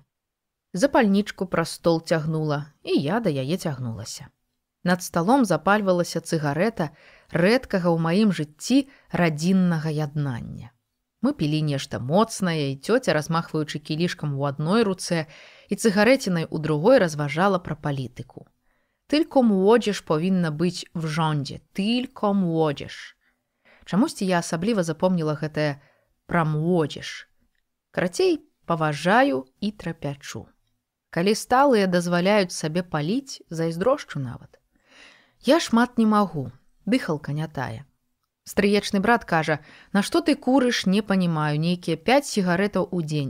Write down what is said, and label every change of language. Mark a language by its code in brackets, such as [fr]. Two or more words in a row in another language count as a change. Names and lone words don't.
[be] Запальнічку праз стол цягнула, і я да яе цягнулася. Над сталом запальвалася цыгарэта рэдкага ў маім жыцці радзіннага яднання. Мы пілі нешта моцнае, і цёця, размахваючы кілішкам у адной руцэ і цыгарэцінай у другой, разважала пра палітыку. [pl] Tylko młodzież powinna być w rządzie. Tylko młodzież. [be] Чамусьці я асабліва запомніла гэтае пра мłodzież. Карацей, паважаю і трапячу. Калі сталыя дазваляюць сабе паліць, зайздрошчу нават. Я шмат не магу, дыхалка не тая. Стрыечны брат кажа, на што ты курыш, не панімаю, нейкія 5 сігарэтаў у дзень.